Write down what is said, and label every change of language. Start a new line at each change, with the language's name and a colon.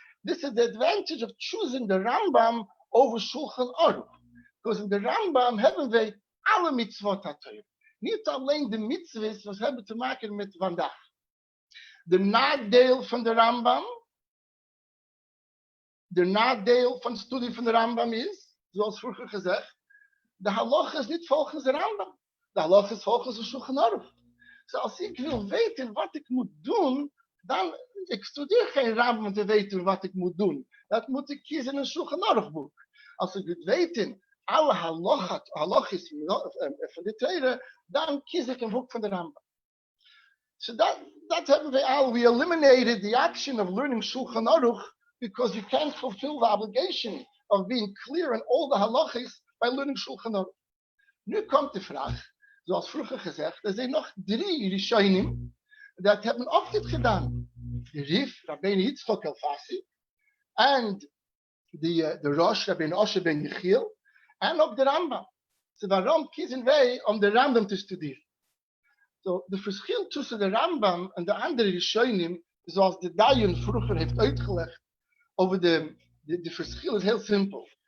English: This is the advantage of choosing the Rambam over Shulchan Aruch. Because in the
Dutch: Rambam hebben wij alle mitzvot uit Torah. Niet alleen de mitzvahs, wat hebben te maken met vandaag. De nadeel van de Rambam de nadeel van studie van de Rambam is, zoals vroeger gezegd, de halacha is niet volgens de Rambam. De halacha is volgens de Shulchan Aruch. Dus als ik wil weten wat ik moet doen, dan ik studeer geen Rambam om te weten wat ik moet doen. Dat moet ik kiezen in een Shulchan Aruch boek. Als ik wil weten, alle halachis van de tweede, dan kies ik een boek van de Rambam.
English: So that
Dutch: hebben we al.
English: We eliminated the action of learning Shulchan Aruch because you can't fulfill the obligation of being clear in all the halachis by learning Shulchan Aruch.
Dutch: Nu komt de vraag, zoals vroeger gezegd, er zijn nog 3 Rishonim dat hebben ook dit gedaan. De Rif, Rabbijn Yitzchok Elfasi, en de Rosh, Rabbijn Osher ben Yechiel, en ook de Rambam. So waarom kiezen wij om de Rambam te studeren? So, de verschil tussen de Rambam en de andere Rishonim, zoals de Dayan vroeger heeft uitgelegd, over de verschil is heel simpel.